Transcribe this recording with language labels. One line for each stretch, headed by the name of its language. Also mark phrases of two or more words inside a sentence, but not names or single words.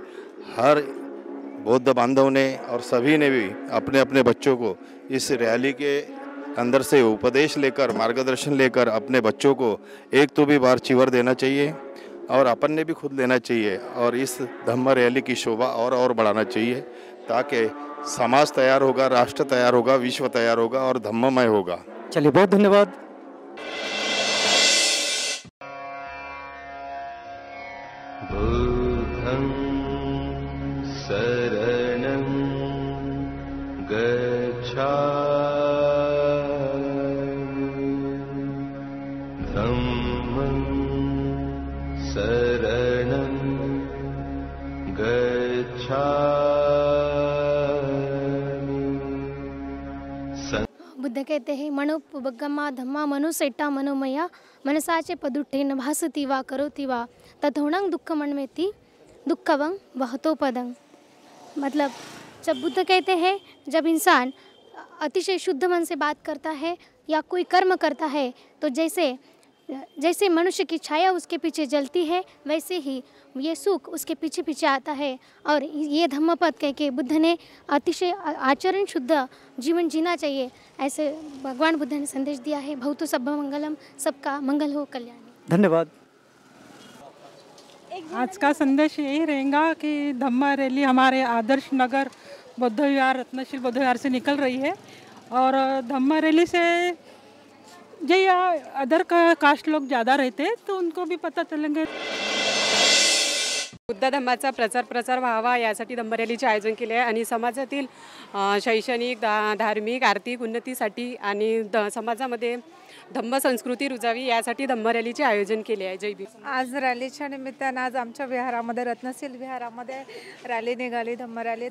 Hindi: हर बौद्ध बांधव ने और सभी ने भी अपने अपने बच्चों को इस रैली के अंदर से उपदेश लेकर, मार्गदर्शन लेकर अपने बच्चों को एक तो भी बार चिवर देना चाहिए और अपन ने भी खुद लेना चाहिए और इस धम्म रैली की शोभा और बढ़ाना चाहिए, ताकि समाज तैयार होगा, राष्ट्र तैयार होगा, विश्व तैयार होगा और धम्ममय होगा। चलिए, बहुत धन्यवाद।
Pali: बुद्धं शरणं गच्छामि धम्मं शरणं गच्छामि।
Hindi: बुद्ध कहते हैं
Pali: मनोपगमा धम्मा मनुसेटा मनोमया मनसाचे पदुठे न भासती वा करोति वा तथोणंग दुःखमन्वेति दुःखवं वहतो पदं।
Hindi: मतलब जब बुद्ध कहते हैं, जब इंसान अतिशय शुद्ध मन से बात करता है या कोई कर्म करता है तो जैसे मनुष्य की छाया उसके पीछे जलती है, वैसे ही ये सुख उसके पीछे पीछे आता है। और ये धम्मपद कह के बुद्ध ने अतिशय आचरण शुद्ध जीवन जीना चाहिए, ऐसे भगवान बुद्ध ने संदेश दिया है।
Pali: भवतु सब्ब मंगलम,
Hindi: सबका मंगल हो, कल्याण। धन्यवाद। आज का संदेश यही रहेगा कि धम्म रैली हमारे आदर्श नगर बौद्ध विहार, रत्नशील बौद्ध विहार से निकल रही है और धम्म रैली से जो
English: other caste
Hindi: लोग ज़्यादा रहते हैं तो उनको भी पता चलेंगे।
Marathi: बुद्ध धम्माचा प्रचार व्हावा यासाठी धम्म रॅलीचे आयोजन केले आहे आणि समाजातील शैक्षणिक, धार्मिक, आर्थिक उन्नतीसाठी आणि समाजामध्ये धम्म संस्कृती रुजावी यासाठी धम्म रॅलीचे आयोजन केले आहे। जय भीम। आज रॅलीच्या निमित्तानं आज आमच्या विहारामध्ये, रत्नशील विहारामध्ये रॅली निघाली, धम्म रॅली।